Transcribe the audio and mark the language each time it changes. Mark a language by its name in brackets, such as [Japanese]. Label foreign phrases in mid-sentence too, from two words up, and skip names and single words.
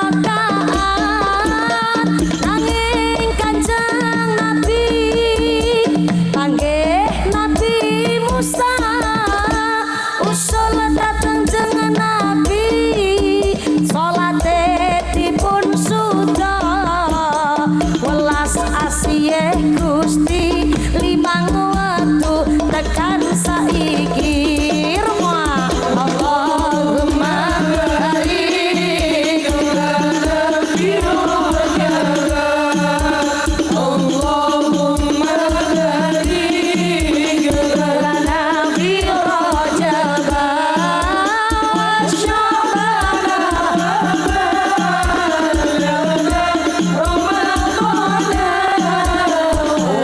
[Javanese] rakaat nanging Kanjeng Nabi panggih Nabi Musa usul dateng jeneng Nabi salate dipun suda welas asih Gusti limang wektu tekan saiki rumah Allahumma [Arabic] بارك لنا في رجب اللهم بارك لنا في رجب وشعبان وبلغنا